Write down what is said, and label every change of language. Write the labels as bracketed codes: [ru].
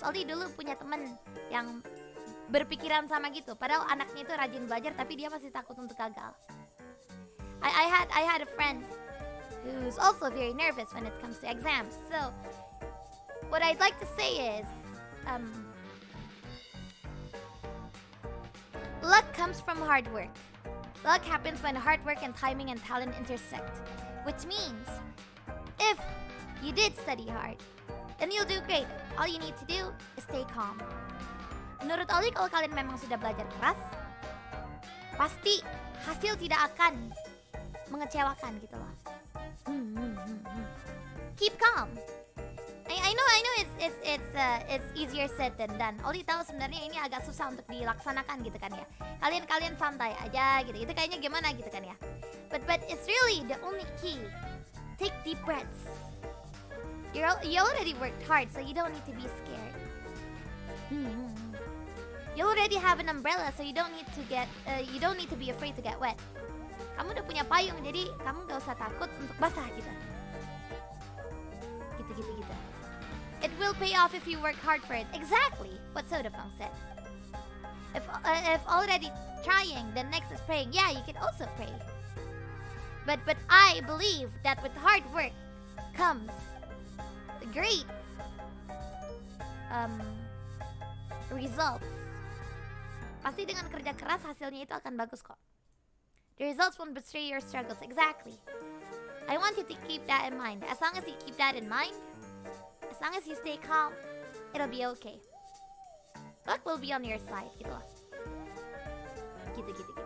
[id] Ollie dulu punya temen yang berpikiran sama gitu. Padahal anaknya itu rajin belajar, tapi dia masih takut untuk gagal. [en] I had a friend who's also very nervous when it comes to exams. So, what I'd like to say is, luck comes from hard work. Luck happens when hard work and timing and talent intersect. Which means, if you did study hard, then you'll do great. All you need to do is stay calm. [id] Menurut Ollie, kalau kalian memang sudah belajar keras, pasti hasil tidak akan mengecewakan gitu loh. [en] Keep calm. I know it's easier said than done. [id] Ollie tahu sebenarnya ini agak susah untuk dilaksanakan gitu kan ya. Kalian santai aja gitu. Itu kayaknya gimana gitu kan ya. [en] But it's really the only key. Take deep breaths. You already worked hard, so you don't need to be scared. You already have an umbrella, so you don't need to be afraid to get wet. [id] Kamu udah punya payung, jadi kamu gak usah takut untuk basah gitu. Gitu. [en] It will pay off if you work hard for it. Exactly what Soda Funk said. If already trying, then next is praying. Yeah, you can also pray. But I believe that with hard work comes great results. Pasti dengan kerja keras hasilnya itu akan bagus kok. The results won't betray your struggles. Exactly. I want you to keep that in mind. As long as you keep that in mind, as long as you stay calm, it'll be okay. Luck will be on your side, [id] gitu lah. Gitu.